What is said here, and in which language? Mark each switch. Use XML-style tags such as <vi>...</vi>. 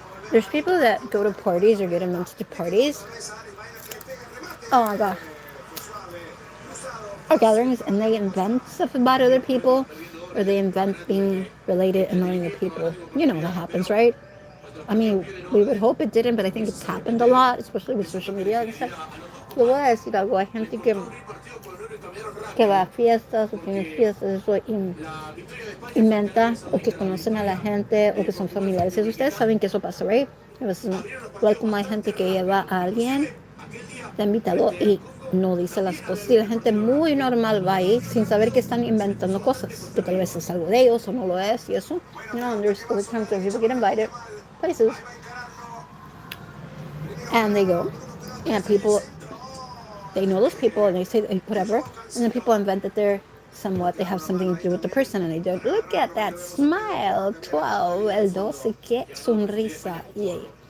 <en>There's people that go to parties or get invited to parties. Oh my god. Or gatherings and they invent stuff about other people or they invent being related and knowing the people. You know what happens, right? I mean, we would hope it didn't, but I think it's happened a lot, especially with social media and stuff.</en> <es>Le voy a decir algo, hay gente que va a fiestas o tiene fiestas eso, inventa o que conocen a la gente o que son familiares. Y ustedes saben que eso pasa, right? A veces, igual como hay gente que lleva a alguien de invitado y no dice las cosas. Y la gente muy normal va ahí sin saber que están inventando cosas, que tal vez es algo de ellos o no lo es y eso.</es> <en>You know, there's other times where people get invited places and they go and people, they know those people and they say whatever, and then people invent that they're somewhat, they have something to do with the person and they don't. Look at that smile, 12, el 12,</en> <es>qué sonrisa.</es> <en>Yay.</en>